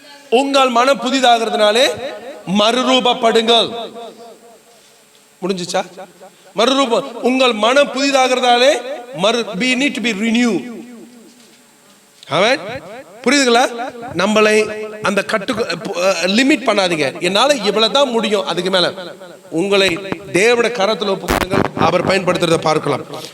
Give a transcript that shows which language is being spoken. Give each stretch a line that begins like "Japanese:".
Tamil: உங்கள் மனம் புதிதாகிறதுனாலே மறுரூபப்படுங்கள். முடிஞ்சுச்சா? மறுரூபம். உங்கள் மனம் புதிதாகிறதாலே
English: we need to be renewed. Amen.
Tamil: புரியுதுங்களா? நம்மளை அந்த கட்டு லிமிட் பண்ணாதீங்க. என்னால இவ்வளவுதான் முடியும், அதுக்கு மேல உங்களை தேவனுடைய கரத்தில் ஒப்புக்கொடுங்கள், அவர் பயன்படுத்துறதை பார்க்கலாம்.